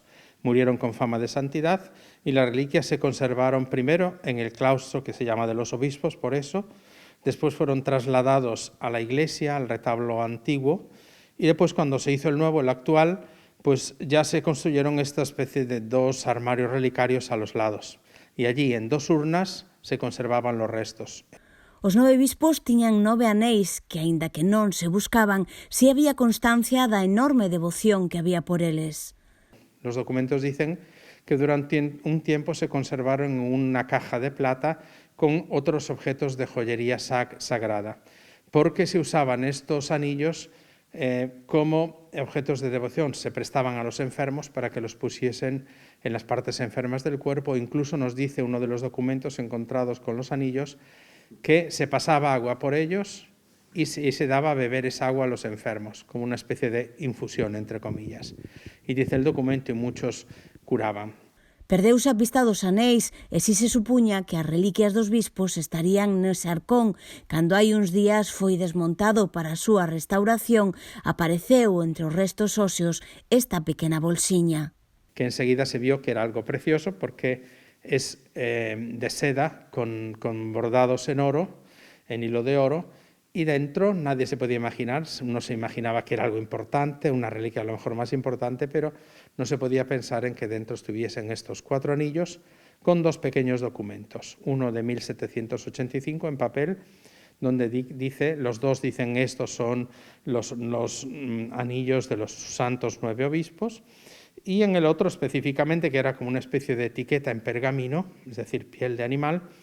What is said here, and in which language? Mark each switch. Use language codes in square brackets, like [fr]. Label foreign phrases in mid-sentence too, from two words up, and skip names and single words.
[es] Murieron con fama de santidad y las reliquias se conservaron primero en el claustro que se llama de los obispos, por eso. Después fueron trasladados a la iglesia, al retablo antiguo, y después cuando se hizo el nuevo, el actual, pues ya se construyeron esta especie de 2 armarios relicarios a los lados. Y allí, en 2 urnas, se conservaban los restos. [gl] Os 9 bispos tiñan 9 anéis que, aínda que non se buscaban, si había constancia da enorme devoción que había por eles. [es] Los documentos dicen que durante un tiempo se conservaron en una caja de plata con otros objetos de joyería sagrada, porque se usaban estos anillos como objetos de devoción. Se prestaban a los enfermos para que los pusiesen en las partes enfermas del cuerpo. Incluso nos dice uno de los documentos encontrados con los anillos que se pasaba agua por ellos y se daba a beber esa agua a los enfermos, como una especie de infusión, entre comillas. Y dice el documento, y muchos curaban. [gl] Perdeuse a pista dos anéis e si se supuña que as reliquias dos bispos estarían nese arcón. Cando hai uns días foi desmontado para a súa restauración, apareceu entre os restos óseos esta pequena bolsiña. [es] Que enseguida se vio que era algo precioso porque es de seda con bordados en oro, en hilo de oro, y dentro nadie se podía imaginar, uno se imaginaba que era algo importante, una reliquia a lo mejor más importante, pero no se podía pensar en que dentro estuviesen estos 4 anillos con 2 pequeños documentos, uno de 1785 en papel, donde dice, los 2 dicen estos son los anillos de los santos 9 obispos, y en el otro específicamente, que era como una especie de etiqueta en pergamino, es decir, piel de animal,